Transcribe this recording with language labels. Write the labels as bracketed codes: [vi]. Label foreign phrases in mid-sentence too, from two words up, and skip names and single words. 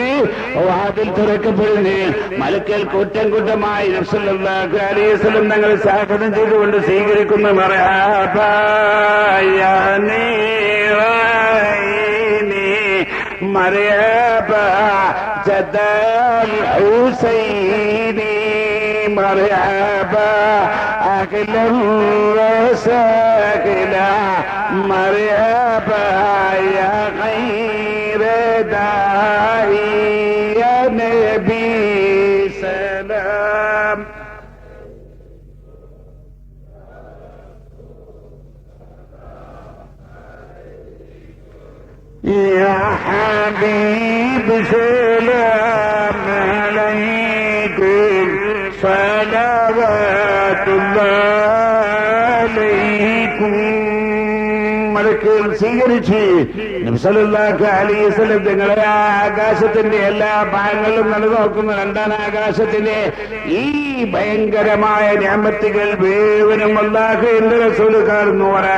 [ml] വാതിൽ തുറക്കപ്പെടുന്നു. മലക്കൽ കൂട്ടം കൂട്ടമായി നബി [ar] صلى الله عليه وسلم [ml] തങ്ങൾ സ്വാഗതം ചെയ്തുകൊണ്ട് സ്വീകരിക്കുന്നു. [ar] مرحبا يا نورين مرحبا جد الحسين مرحبا أهلا وسهلا مرحبا يا خير داعي يا نبي سلام يا حبيب سلام عليكم صلوات الله [ml] عليكم മലക്കുകൾ സ്വീകരിച്ച് നബി [ar] صلى الله عليه وسلم [ml] തങ്ങളെ ആകാശത്തിന്റെ എല്ലാ ഭാഗങ്ങളിലും നടന്നുനോക്കുന്ന രണ്ടാം ആകാശത്തിലെ ഈ ഭയങ്കരമായ നിഅമത്തുകൾ മുഴുവനും അല്ലാഹുവിന്റെ റസൂൽ കാണുന്നു.